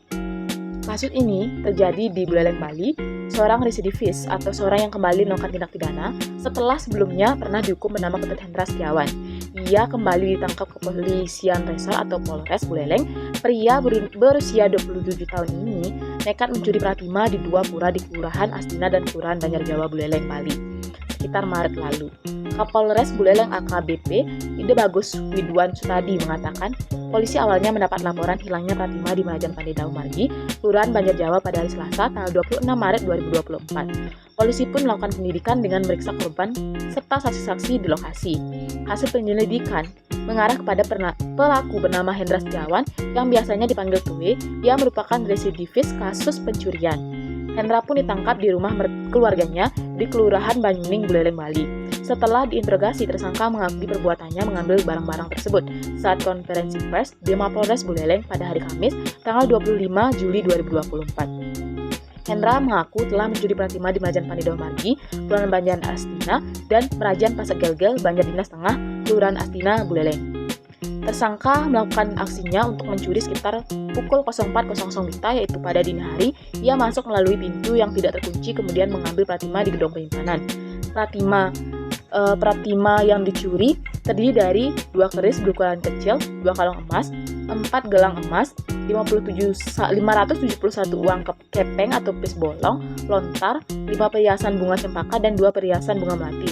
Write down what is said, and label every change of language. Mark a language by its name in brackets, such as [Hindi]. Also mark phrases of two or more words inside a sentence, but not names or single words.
[Indonesian] Kasus ini terjadi di Buleleng, Bali. Seorang residivis atau seorang yang kembali melakukan tindak pidana setelah sebelumnya pernah dihukum bernama Ketut Hendra Setiawan. Ia kembali ditangkap kepolisian Resor atau Polres Buleleng. Pria berusia 27 tahun ini nekat mencuri Pratima di dua pura di Kelurahan Astina dan Kelurahan Banjarjawa, Buleleng, Bali, sekitar Maret lalu. Kapolres Buleleng AKBP Ide Bagus Widwan Sutadi mengatakan, polisi awalnya mendapat laporan hilangnya Pratima di Merajan Pandai Margi, Kelurahan Banjarjawa pada hari Selasa, tanggal 26 Maret 2024. Polisi pun melakukan penyelidikan dengan memeriksa korban serta saksi-saksi di lokasi. Hasil penyelidikan mengarah kepada pelaku bernama Hendra Setiawan yang biasanya dipanggil Tuwe, yang merupakan residivis kasus pencurian. Hendra pun ditangkap di rumah keluarganya di Kelurahan Banyuning, Buleleng, Bali. Setelah diinterogasi, tersangka mengakui perbuatannya mengambil barang-barang tersebut saat konferensi pers di Mapolres Buleleng pada hari Kamis, tanggal 25 Juli 2024. Hendra mengaku telah mencuri Pratima di Merajan Pandai Margi, Kelurahan Banjar Astina, dan Merajan Pasak Gelgel, Banjar Dinas Tengah, Kelurahan Astina, Buleleng. Tersangka melakukan aksinya untuk mencuri sekitar pukul 04.00 WITA, yaitu pada dini hari. Ia masuk melalui pintu yang tidak terkunci, kemudian mengambil Pratima di gedung penyimpanan. Pratima yang dicuri terdiri dari 2 keris berukuran kecil, 2 kalung emas, 4 gelang emas, 571 uang kepeng atau pis bolong, lontar, 5 perhiasan bunga cempaka, dan 2 perhiasan bunga melati.